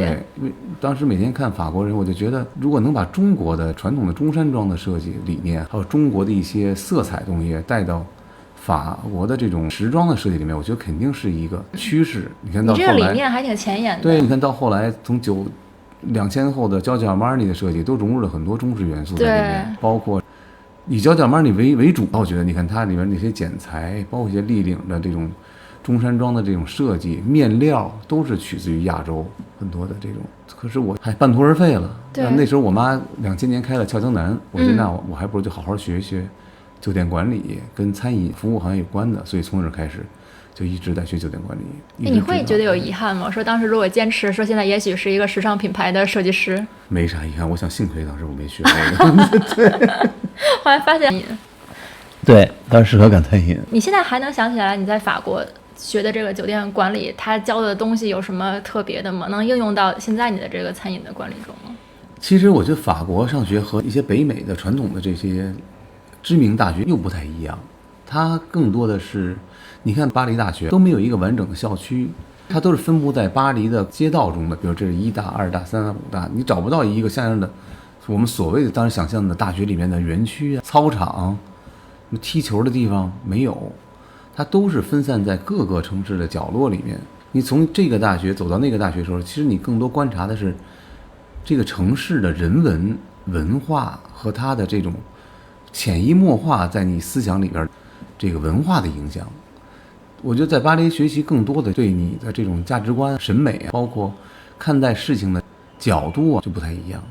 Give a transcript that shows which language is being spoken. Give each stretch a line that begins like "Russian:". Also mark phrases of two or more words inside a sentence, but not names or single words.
Chinese: 對，因為當時每天看法國人，我就覺得，如果能把中國的傳統的中山裝的設計理念，還有中國的一些色彩東西帶到法國的這種時裝的設計裡面，我覺得肯定是一個趨勢。你看到後來，你這個理念還挺前沿的。對，你看到後來從2000後的 Giorgio Armani的設計，都融入了很多中式元素在裡面，包括。以Giorgio Armani為主，我覺得你看它裡面那些剪裁，包括一些立領的這種中山裝的這種設計，面料都是取自於亞洲很多的這種。可是我還半途而廢了。那時候我媽2000年開了俏江南，我覺得那我還不如就好好學一學酒店管理跟餐飲服務行業有關的，所以從那開始就一直在學酒店管理。你會覺得有遺憾嗎？說當時如果堅持，說現在也許是一個時尚品牌的設計師。沒啥遺憾，我想幸虧當時我沒學那個。對。後來發現你，對，當時可感嘆飲。你現在還能想起來你在法國學的這個酒店管理，他教的東西有什麼特別的嗎？能應用到現在你的這個餐飲的管理中嗎？其實我覺得法國上學和一些北美的傳統的這些知名大學又不太一樣，它更多的是，你看巴黎大學都沒有一個完整的校區，它都是分布在巴黎的街道中的，比如這是1大、2大、3大、5大，你找不到一個像樣的。我們所謂的當時想象的大學裡面的園區啊、操場、踢球的地方沒有，它都是分散在各個城市的角落裡面。你從這個大學走到那個大學的時候，其實你更多觀察的是這個城市的人文文化和它的這種潛移默化在你思想裡邊這個文化的影響。我覺得在巴黎學習更多的對你的這種價值觀、審美，包括看待事情的角度啊就不太一样。